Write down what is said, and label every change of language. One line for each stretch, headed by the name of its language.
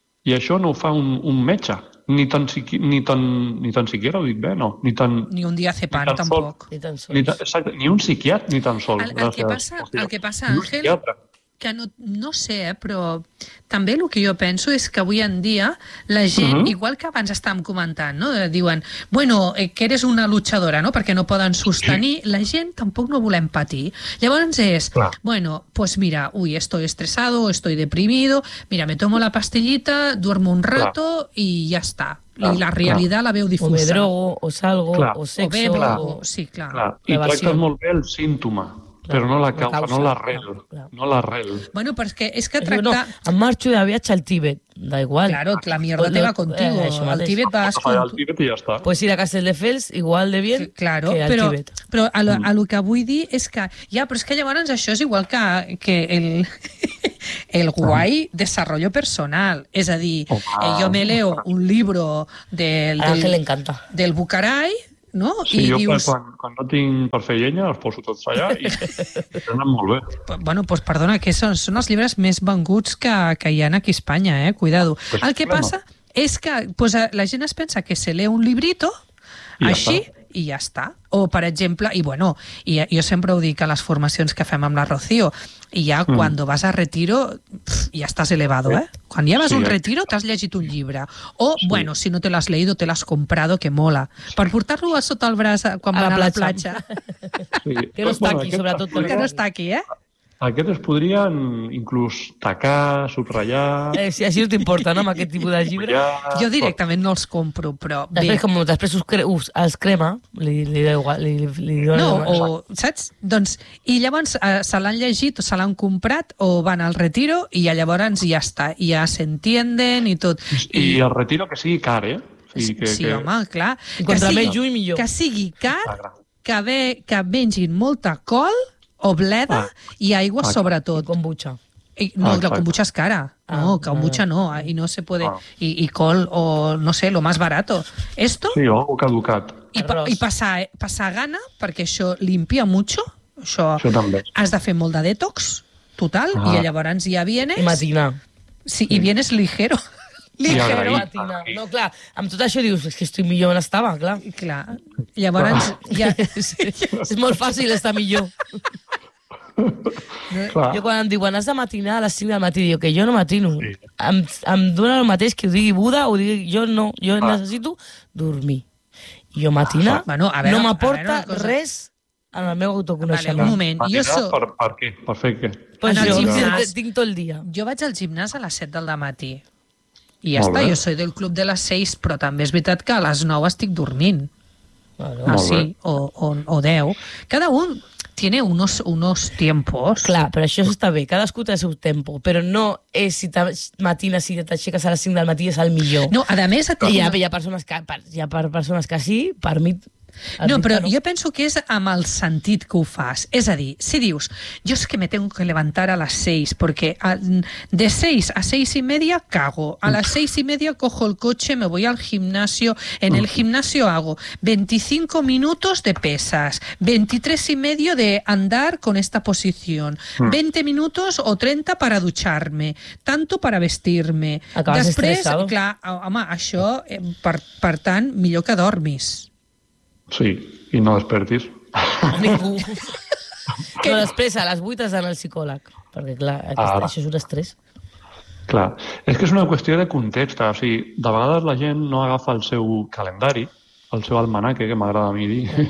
Catalan: I això no ho fa un metge. Ni tan siquiera ho dic bé, no. Ni un diazepam, tampoc. Ni un psiquiatre, ni tan sol. El que passa, Àngel, que no sé, però també el que jo penso és que avui en dia la gent, igual que abans estàvem comentant, no? Diuen,
Spanish: bueno, que eres una luchadora, no?
Catalan: Perquè no poden sostenir, sí. La gent tampoc no volem patir. Llavors és,
Spanish: bueno, pues mira, ui, estoy estresado, estoy deprimido, mira, me tomo la pastillita, duermo un rato
Catalan: i ja està. I la realitat la veu difusa.
Spanish: O me drogo, o salgo, o sexo. O bebo, sí,
Catalan: clar. I tracta molt bé el símptoma. Però no la causa, no l'arrel. No l'arrel. Bueno, però és que tracta... No, em marxo de viatge al Tíbet, d'igual.
Spanish: Claro, la mierda te va contigo.
Catalan: Al Tíbet vas...
Spanish: Pues ir a Castelldefels, igual de bien, sí, claro,
Catalan: que al però, Tíbet. Però el que vull dir és que... Ja, però és que llavors això és igual que el...
Spanish: El guay desarrollo personal, es decir, yo me leo un libro del Bucaray, ¿no? Sí, y
Catalan: dius...
Spanish: cuando no tengo para hacer llenya, los poso todos allá y se andan muy bien. Bueno, pues perdona, que son los libros más venguts que hay aquí a España, cuidado. Pues el que pasa es que pues, la gente
Catalan: es pensa
Spanish: que se lee un librito así...
Catalan: i ja està. O, per exemple, i bueno, i jo sempre ho dic a les formacions que fem amb la Rocío, i ja quan vas a retiro, ja estàs elevado, eh? Quan ja vas a un retiro, t'has llegit un llibre. O, bueno, si no te l'has leído, te l'has comprado, que mola. Per portar-lo a sota el braç quan van a la platja. Sí. Que no està aquí, sobretot. Que no està aquí, eh? Aquests es podrien inclús tacar, subratllar... Si així no t'importa, no, amb aquest tipus de llibre. Jo directament no els compro, però... Després, com després els crema, li diuen... No, saps? Doncs, i llavors se l'han llegit o se l'han comprat o van al retiro i llavors ja està, ja s'entienden i tot. I el retiro que sigui car, eh? Sí, home, clar. Contra més lluny, millor. Que sigui car, que vengin molta col... o bleda i aigua sobretot. I kombucha. La kombucha és cara. No, kombucha no.
Spanish: I no se puede...
Catalan: I col o, no sé,
Spanish: lo más barato. Esto...
Catalan: Sí, o caducat. I passar gana, perquè això
Spanish: limpia mucho.
Catalan: Això també. Has de fer molt de detox, total, i llavors ja
Spanish: vienes...
Catalan: I matina. Sí, i
Spanish: vienes ligero. Ligero.
Catalan: No, clar, amb tot això dius, és que estic millor on estava, clar. Clar. Llavors, és molt fàcil estar millor. Jo quan em diuen, has de matinar a les 5 del matí, que jo no matino. Em dona el mateix que ho digui Buda, o digui jo no, jo necessito dormir. Jo matina, no m'aporta res en el meu autoconeixement. Un moment. Per què? Per fer què? Pues jo tinc tot el dia. Jo vaig al gimnàs a les 7 del matí. I ja està, jo
Spanish: soy
Catalan: del club de les 6, però també és veritat que a les 9 estic dormint. Bueno, sí, o 10.
Spanish: Cada un tiene unos tiempos.
Catalan: Clar, però això està bé. Cadascú té el seu tempo. Però no és si matines i t'aixeques a les 5 del matí és el millor. No, a més... Hi ha persones que sí, per mi... No, però jo penso que és amb el sentit que ho fas. És a dir, si dius, jo és que
Spanish: me tengo que levantar
Catalan: a les 6, perquè de 6 a 6 i media cago.
Spanish: A les 6 i media cojo el cotxe, me voy al gimnasio, en el gimnasio hago 25 minutos de pesas, 23 y medio de andar con esta posición, 20 minutos o 30 para ducharme, tanto para vestirme.
Catalan: Acabas estressat. Després, clar, home, això, per tant, millor que dormis. Sí, i no despertis. Ningú. Però després, a les 8 has d'anar al psicòleg. Perquè, clar, això és un estrès. Clar. És que és una qüestió de context. O sigui, de vegades la gent no agafa el seu calendari, el seu almanaque, que m'agrada a mi dir.